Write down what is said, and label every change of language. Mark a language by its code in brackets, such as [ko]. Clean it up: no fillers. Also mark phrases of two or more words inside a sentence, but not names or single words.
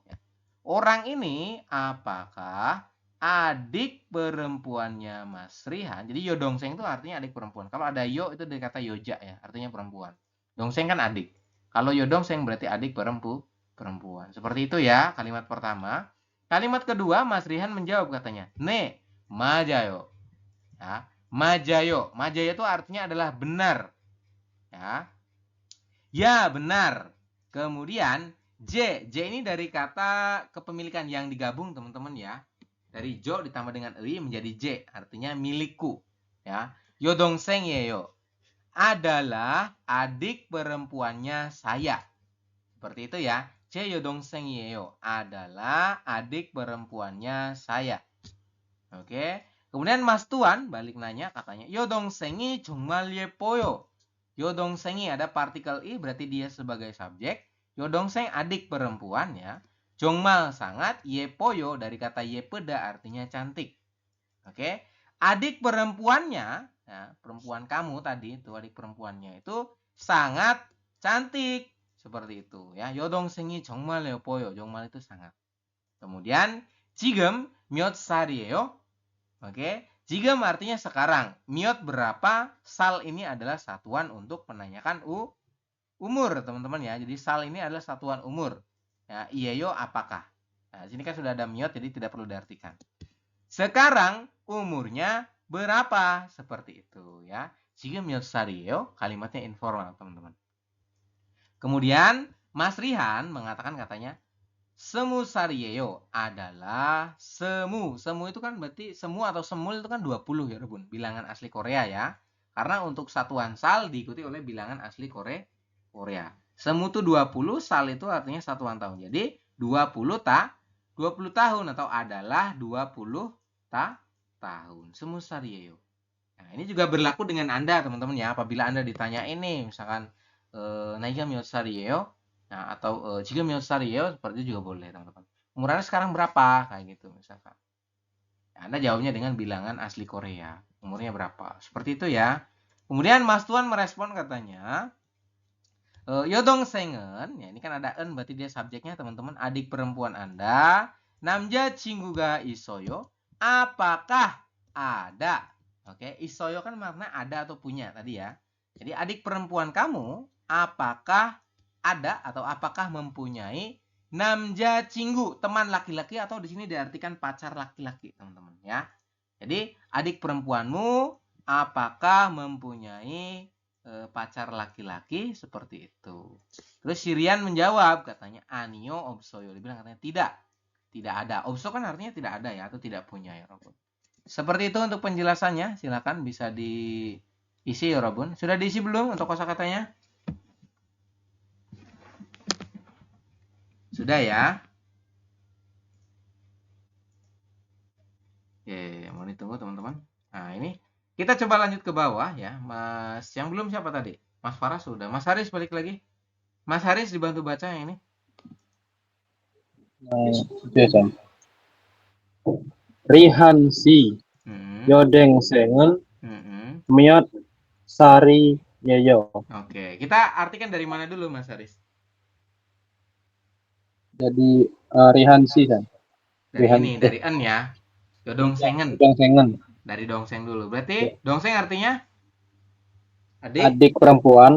[id] Orang ini apakah adik perempuannya Mas Rihan? Jadi yodongseng itu artinya adik perempuan. Kalau ada yo itu dari kata yoja ya. Artinya perempuan. Dongseng kan adik. Kalau yodongseng berarti adik perempuan. Seperti itu ya kalimat pertama. Kalimat kedua, Mas Rihan menjawab katanya, [ko] "네, 맞아요." [id] Ya, majayo. Majayo itu artinya adalah benar. Ya. Ya, benar. Kemudian J ini dari kata kepemilikan yang digabung, teman-teman ya. Dari jo ditambah dengan ei menjadi J, artinya milikku. Ya. [ko] 여동생 예요 [id] adalah adik perempuannya saya. Seperti itu ya. [ko] 제 여동생이에요 [id] adalah adik perempuannya saya. Oke. Kemudian Mas Tuan balik nanya katanya, [ko] 여동생이 정말 예뻐요. [id] 여동생이 ada partikel i berarti dia sebagai subjek. 여동생 adik perempuan ya. 정말 sangat, 예뻐요 dari kata 예쁘다 artinya cantik. Oke. Adik perempuannya, ya, perempuan kamu tadi itu adik perempuannya itu sangat cantik. Seperti itu ya. [ko] 여동생이 정말 예뻐요. [id] 정말 itu sangat. Kemudian [ko] 지금 몇 살이에요? [id] Oke. 지금 artinya sekarang. 몇 berapa? Sal ini adalah satuan untuk menanyakan umur, teman-teman ya. Jadi sal ini adalah satuan umur. Ya, iyeyo apakah? Nah, sini kan sudah ada 몇 jadi tidak perlu diartikan. Sekarang umurnya berapa? Seperti itu ya. [ko] 지금 몇 살이에요? [id] Kalimatnya informal, teman-teman. Kemudian Mas Rihan mengatakan katanya [ko] 스무 살이에요 [id] adalah semu. Semu itu kan berarti semu atau semul itu kan 20 ya, Bun. Bilangan asli Korea ya. Karena untuk satuan sal diikuti oleh bilangan asli Korea. Semu itu 20, sal itu artinya satuan tahun. Jadi 20 tahun atau adalah 20 tahun. [ko] 스무 살이에요. [id] Nah, ini juga berlaku dengan Anda, teman-teman ya. Apabila Anda ditanya ini misalkan [ko] 나이가 몇 살이에요? [id] Nah, atau [ko] 지금 몇 살이에요? [id] Seperti itu juga boleh, teman-teman. Umurnya sekarang berapa? Kayak gitu misalkan. Ya, Anda jawabnya dengan bilangan asli Korea. Umurnya berapa? Seperti itu ya. Kemudian Mas Tuan merespon katanya, 여동생은, ya ini kan ada en berarti dia subjeknya, teman-teman. Adik perempuan Anda, [ko] 남자친구가 있어요? [id] Apakah ada? Oke, 있어요 kan makna ada atau punya tadi ya. Jadi adik perempuan kamu apakah ada atau apakah mempunyai 남자친구, teman laki-laki atau di sini diartikan pacar laki-laki, teman-teman ya. Jadi adik perempuanmu apakah mempunyai pacar laki-laki seperti itu. Terus Sirian menjawab katanya [ko] 아니요 없어요. [id] Dia bilang katanya tidak ada. 없어 kan artinya tidak ada ya atau tidak punya ya, Robun. Seperti itu untuk penjelasannya. Silakan bisa diisi ya, Robun. Sudah diisi belum untuk kosakatanya? Sudah ya? Oke, mau ditunggu teman-teman. Nah, ini kita coba lanjut ke bawah ya. Mas, yang belum siapa tadi? Mas Farah sudah. Mas Haris balik lagi. Mas Haris dibantu baca yang ini. Sam. Rihansi, [ko] 여동생은 몇 살이에요? [id] Oke, kita artikan dari mana dulu, Mas Haris? Jadi Rihansi kan. Dari ini, dari en ya. Yodongsengen. Dari dongseng dulu. Berarti dongseng artinya adik perempuan.